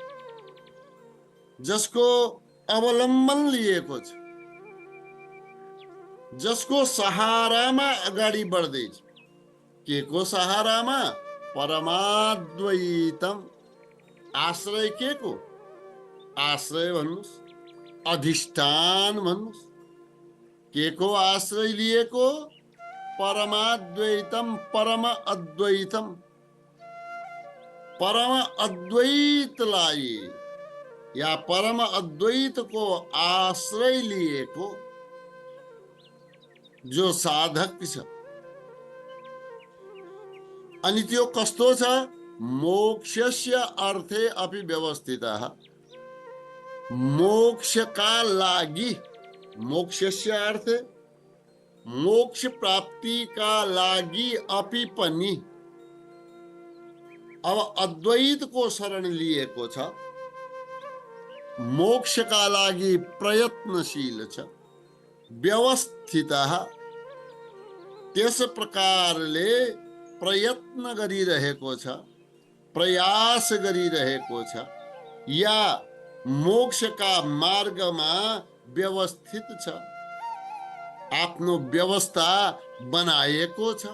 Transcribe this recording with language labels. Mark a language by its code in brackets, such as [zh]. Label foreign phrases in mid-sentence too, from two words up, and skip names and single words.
[ne] जसको अवलम्बन लिएको छ, जसको सहारामा अगाडि बढ्दैछ। के को सहारामा? परमाद्वैतम। आश्रय के को? आश्रय भन्नुस्, अधिष्ठान भन्नुस्। के को आश्रय लिएको? [sa] परमाद्वैतम, परम अद्वैतम। [ne] परम अद्वैतलाई या परम अद्वैत को आश्रय लिएको जो साधक छ। अनि त्यो कस्तो छ? [sa] मोक्षस्य अर्थे अपि व्यवस्थितः। [ne] मोक्षका लागि, [sa] मोक्षस्य अर्थे [ne] मोक्ष प्राप्तिका लागि अपि पनि अब अद्वैत को शरण लिएको छ। मोक्षका लागि प्रयत्नशील छ, व्यवस्थितः त्यस प्रकारले प्रयत्न गरिरहेको छ, प्रयास गरिरहेको छ, या मोक्षका मार्गमा व्यवस्थित छ, आफ्नो व्यवस्था बनाएको छ।